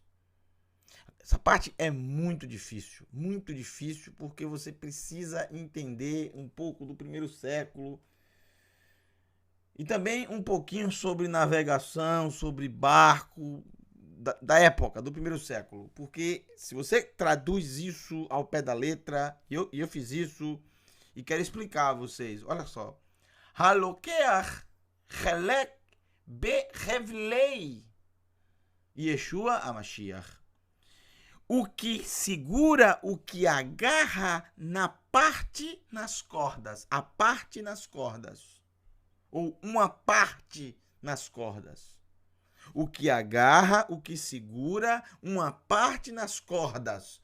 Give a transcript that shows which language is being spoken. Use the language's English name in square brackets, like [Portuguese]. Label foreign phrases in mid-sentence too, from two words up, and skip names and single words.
[Portuguese] Essa parte é muito difícil, porque você precisa entender um pouco do primeiro século e também um pouquinho sobre navegação, sobre barco da época, do primeiro século. Porque se você traduz isso ao pé da letra, eu fiz isso e quero explicar a vocês. Olha só. [Hebrew] הלוקח חלק בחבלי ישוע המשיח. [Portuguese] O que segura, o que agarra na parte nas cordas. A parte nas cordas. Ou uma parte nas cordas. O que agarra, o que segura, uma parte nas cordas.